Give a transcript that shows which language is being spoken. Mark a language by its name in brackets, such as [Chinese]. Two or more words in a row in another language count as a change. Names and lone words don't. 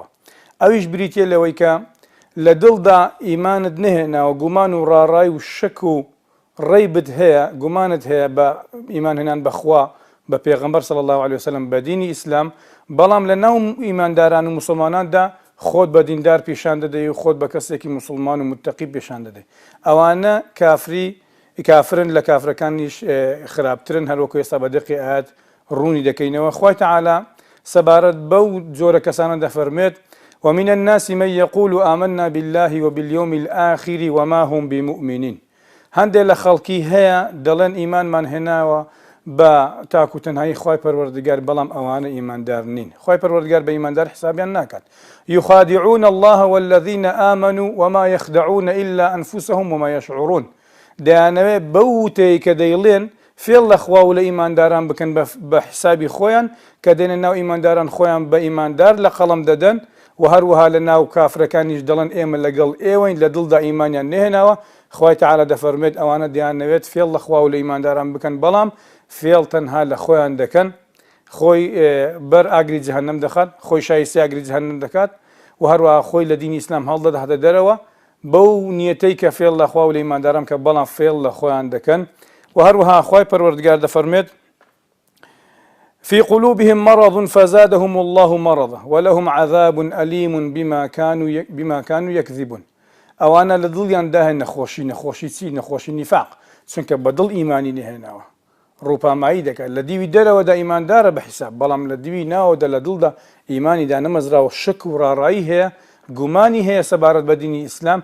[Central Kurdish] ئەویش بریتە لەوەی کە لە دڵدا ئیمانت نهێناوە، گومان و ڕاڕای و شک و ڕێیبت هەیە، گومانت هەیە بە ئیمان هێنان بەخوا، بە پێغەمبەر [Arabic] صلی الله علیه وسلم، [Central Kurdish] بە دینی ئیسلام، بەڵام لە ناو ئیمانداران و مسلماناندا خۆت بە دیندار پیشان دەدەی و خۆت بە کەسێکی مسلمان و متقی پیشان دەدەی. ئەوانە کافرن، لە کافرەکانیش خراپترن، هەروەکو ئێستا بە دقی ئاەت ڕوونی دەکەینەوە. خوای تەعالی سەبارەت بەو جۆرە کەسانە دەفەرمێت: [Arabic] ومن الناس من يقول آمنا بالله وباليوم الآخر وما هم بمؤمنين. [Central Kurdish] هەندێک لە خەڵکی هەیە دەڵێن ئیمانمان هێناوە بە تاکو تەنهایی خوای پەروەردگار، بەڵام ئەوانە ئیماندار نین. خوای پەروەردگار بە ئیماندار حسابیان ناکات. [Arabic] يخادعون الله والذين آمنوا وما يخدعون إلا أنفسهم وما يشعرون. [Central Kurdish] دەیانەوێت بەو وتەی کە دەیڵێن فێڵ لە خوا و لە ئیمانداران بکەن بە حسابی خۆیان، کە دێنە ناو ئیمانداران خۆیان بە ئیماندار لە قەڵەم دەدەن، و هەروەها لە ناو کافرەکانیش دەڵێن ئێمە لەگەڵ ئێوەین، لە دڵدا ئیمانیان نێهێناوە. خوای تەعالی دەفەرمێت ئەوانە دەیانەوێت فێڵ لە خوا و لە ئیمانداران بکەن، بەڵام فێڵ تەنها لە خۆیان دەکەن، خۆی بەر ئاگری جەهەنەم دەخات، خۆی شایستی ئاگری جەهەنەم دەکات، و هەروەها خۆی لە دینی ئیسلام هەڵدەداتە دەرەوە بەو نیەتەی کە فێڵ لە خوا و لە ئیمانداران کە بەڵام فێڵ لە خۆیان دەکەن. وهروها خوای پەروەردگار دەفەرمێت: [Arabic] في قلوبهم مرض فزادهم الله مرضا ولهم عذاب أليم بما كانوا يكذبون. [Central Kurdish] ئەوانە لە دڵیان داهێن نەخۆشی چی؟ نەخۆشی نیفاق، چونکە بە دڵ ئیمانی نهێناوە، ڕووپامایی دەکات، لە دیوی دەرەوەدا ئیماندارە بە حیساب، بەڵام لە دیوی ناوەدا لە دڵدا ئیمانیدا نەمەزراوە، شک و ڕاڕایی هەیە، گومانی هەیە سەبارەت بە دینی ئیسلام.